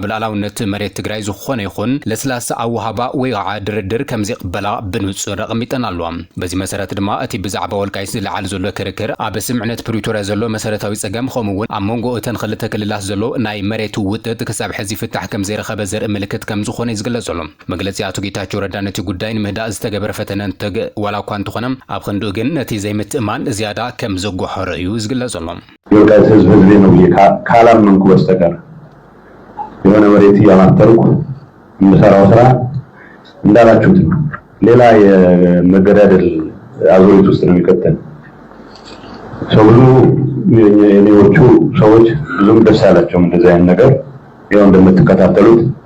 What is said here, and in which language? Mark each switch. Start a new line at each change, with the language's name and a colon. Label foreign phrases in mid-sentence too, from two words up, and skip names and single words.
Tigrinya: ላዕላውነት መሬት ትግራይ ዝኾነ ይኹን ለስላሳ ኣወሃባ ወይ ከዓ ድርድር ከም ዘይቅበላ ብንጹር ኣቐሚጠን ኣለዋ በዚ መሰረት ድማ እቲ ብዛዕባ ወልቃይት ዝለዓል ዘሎ ክርክር ኣብ ስምዕነት ፕሪቶሪያ ዘሎ መሰረታዊ ጸገም ከምኡውን ኣብ መንጎ እተን ክልተ ክልላት ዘሎ ናይ መሬት ውጥጥ ክሳብ ሕዚ ፍታሕ ከም ዘይረኸበ ዘርኢ ምልክት ከም ዝኾነ ይዝግለጸሎ መግለጺ ኣቶ ጌታቸው ረዳ ነቲ ጉዳይ ንምህዳእ ዝተገበረ ፈተነ ዋላ እኳ እንተኾነ ኣብ ክንድኡ ግን ነቲ ዘይምትእማን ዝያዳ ከም ዘጓሖረ እዩ ዝግለጸሎ
Amharic: የወልቃይት ህዝብ ነው ካላመንኩ በስተቀር የሆነ መሬት ያማተርኩ የምሰራው ስራ እንዳላችሁት ሌላ የመገዳደል አዙሪት ውስጥ ነው የሚከተል ብዙ የኔዎቹ ሰዎች ብዙም ደስ አላቸው እንደዚህ አይነት ነገር ያው እንደምትከታተሉት